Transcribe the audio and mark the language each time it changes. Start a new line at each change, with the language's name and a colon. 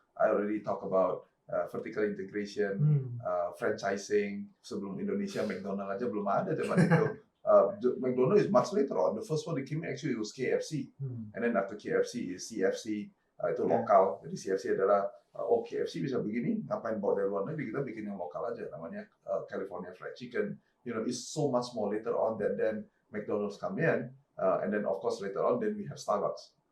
English: I already talk about vertical integration, franchising. Sebelum Indonesia, McDonald aja belum ada zaman itu. McDonald is much later on. The first one that came actually was KFC, and then after KFC is CFC, itu lokal.
Indonesian: Jadi CFC adalah KFC bisa begini, ngapain bawa dari luar negeri, kita bikin yang lokal aja, namanya California Fried Chicken.
English: It's so much more later on that then McDonald's come in, and then of course later on then we have Starbucks.